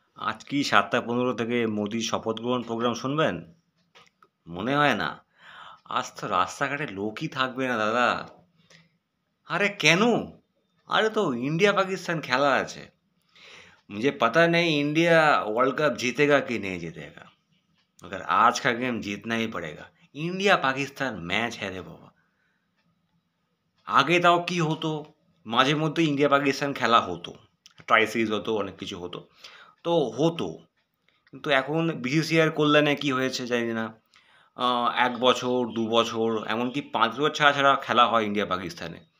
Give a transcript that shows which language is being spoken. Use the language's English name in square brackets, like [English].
[Bangla] আজ কি ৭টা ১৫ থেকে মোদির শপথ গ্রহণ প্রোগ্রাম শুনবেন? মনে হয় না। আজ তো রাস্তাঘাটে লোকই থাকবে না দাদা। আরে কেন? আরে তো इंडिया पाकिस्तान খেলা আছে। [Hindi] मुझे पता नहीं इंडिया वर्ल्ड कप जीतेगा कि नहीं जीतेगा, मगर आज का गेम जीतना ही पड़ेगा। इंडिया पाकिस्तान मैच है रे बाबा। [Bangla] আগে তাও কি হতো, মাঝে মধ্যে ইন্ডিয়া পাকিস্তান খেলা হতো, ট্রাই সিরিজ হতো, অনেক কিছু হতো, তো হতো। কিন্তু এখন বিসিসিআইয়ের কল্যাণে কি হয়েছে জানি না, ১ বছর ২ বছর এমনকি ৫ বছর ছাড়া ছাড়া খেলা হয় ইন্ডিয়া পাকিস্তানে।